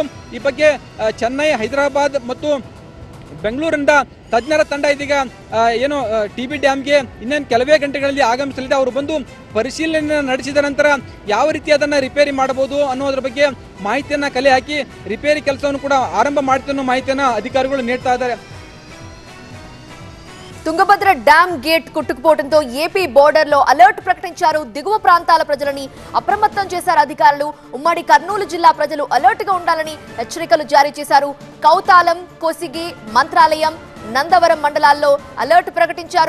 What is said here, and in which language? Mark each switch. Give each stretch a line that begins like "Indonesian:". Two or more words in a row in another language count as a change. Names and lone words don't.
Kannada: ಈ ಬಗ್ಗೆ ಚೆನ್ನೈ, ಹೈದರಾಬಾದ್ ಮತ್ತು ಬೆಂಗಳೂರಿನಿಂದ ತಜ್ಞರ ತಂಡ ಇದೀಗ ಏನು ಟಿಬಿ ಡ್ಯಾಮ್ಗೆ ಇನ್ನೇನು ಕೆಲವೇ ಗಂಟೆಗಳಲ್ಲಿ ಆಗಮಿಸಲಿದೆ. ಅವರು ಬಂದು ಪರಿಶೀಲನೆ ನಡೆಸಿದ ನಂತರ ಯಾವ ರೀತಿ ಅದನ್ನ ರಿಪೇರಿ ಮಾಡಬಹುದು ಅನ್ನೋದ್ರ ಬಗ್ಗೆ ಮಾಹಿತಿಯನ್ನ ಕಲೆ ಹಾಕಿ ರಿಪೇರಿ ಕೆಲಸವನ್ನು ಕೂಡ ಆರಂಭ ಮಾಡ್ತೀವಿ ಅನ್ನೋ ಮಾಹಿತಿಯನ್ನ ಅಧಿಕಾರಿಗಳು ನೀಡ್ತಾ ಇದ್ದಾರೆ.
Telugu: తుంగభద్ర డ్యాం గేట్ కొట్టుకుపోవడంతో ఏపీ బోర్డర్ లో అలర్ట్ ప్రకటించారు. దిగువ ప్రాంతాల ప్రజలని అప్రమత్తం చేశారు అధికారులు. ఉమ్మడి కర్నూలు జిల్లా ప్రజలు అలర్ట్ గా ఉండాలని హెచ్చరికలు జారీ చేశారు. కౌతాలం, కోసిగి, మంత్రాలయం, నందవరం మండలాల్లో అలర్ట్ ప్రకటించారు.